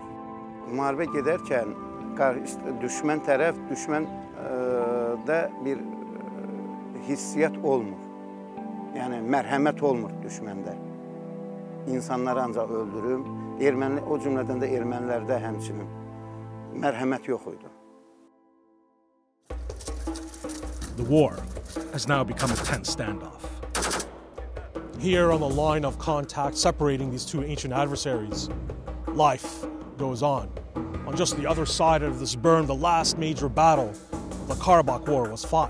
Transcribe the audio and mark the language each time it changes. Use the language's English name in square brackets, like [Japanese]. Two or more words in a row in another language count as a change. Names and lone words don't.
[Azerbaijani] Müharibə gedərkən düşmən tərəf, düşməndə bir hissiyyat olmur. Yəni mərhəmət olmur düşməndə. İnsanları ancaq öldürüm, o cümlədən də ermənilərdə həmçinin mərhəmət yox idi. [English] The war has now become a tense standoff. Here on the line of contact separating these two ancient adversaries, life goes on. On just the other side of this berm, the last major battle, the Karabakh War, was fought.